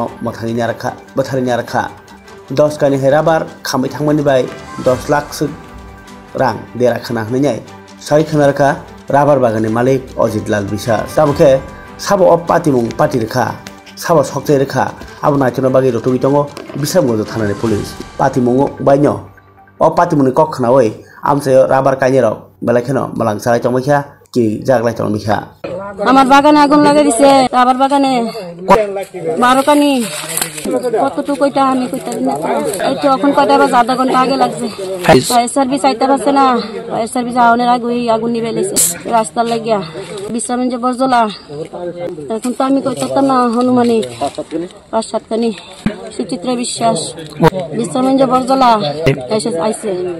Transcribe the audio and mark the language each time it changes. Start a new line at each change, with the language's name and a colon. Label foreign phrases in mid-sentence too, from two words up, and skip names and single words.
Kok Borok: mothani arka bothani arka 10 kani herabar khamai thangmani bai 10 lakh rang dera khana hnai sai khanarka rabar bagani malik Ajit Lal Biswas sabke sabo patimung pati rekha sabo sokte rekha abuna chono bagi rotugi tongo bisamgo thanani police patimung baino o patimuni kok khana oi amse rabar kaini rok belakheno malang sarai tongmikha ki jaglai tongmikha
Bangla: আমার বাগানে আগুন লাগাই দিছে রাবার বাগানে 12 কানি কতটুকু কইতা আমি কইতা দিন এই তো এখন কয়টা বাজে আধা ঘন্টা আগে লাগছে
English: fire service
Bangla: আইতা পারছে না
English: fire service
Bangla: আউনের আগে আগুন নিবে লাইছে রাস্তার লাগিয়া বিশ্রামঞ্জ বরজলা এখন তো আমি কইতাম না হনুমানি 5-7 কানি সুচিত্রা বিশ্বাস বিশ্রামঞ্জ বরজলা এসে আইছে